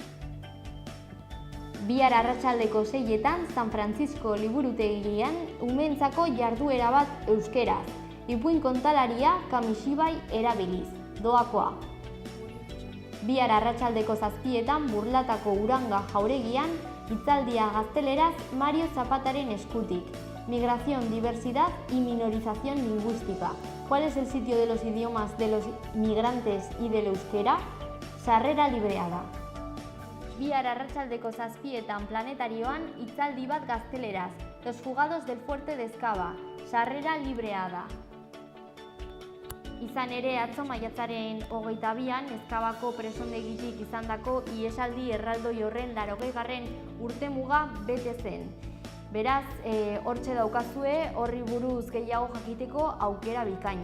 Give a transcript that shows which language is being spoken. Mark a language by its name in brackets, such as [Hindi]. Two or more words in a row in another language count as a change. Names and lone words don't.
[Basque] Bihar arratsaldeko 6:00 San Francisco liburutegian umeentzako jarduera bat euskeraz, ipuin kontalaria Kamishibai erabiliz. Doakoa. Bihar arratsaldeko 7:00 Burlatako Uranga jauregian hitzaldia gazteleraz Mario Zapataren eskutik. [Spanish] Migración, diversidad y minorización lingüística. ¿Cuál es el sitio de los idiomas de los migrantes y del euskera? [Basque] Sarrera librea da. Bihar arratsaldeko 7:00 Planetarioan hitzaldi bat gazteleraz. [Spanish] Los fugados del fuerte de Ezkaba. [Basque] Sarrera librea da. Izan ere, atzo maiatzaren 22an Ezkabako presondegitik izandako ihesaldi erraldoi horren 80. urtemuga bete zen. Beraz, hortxe daukazue horri buruz gehiago jakiteko aukera bikaina.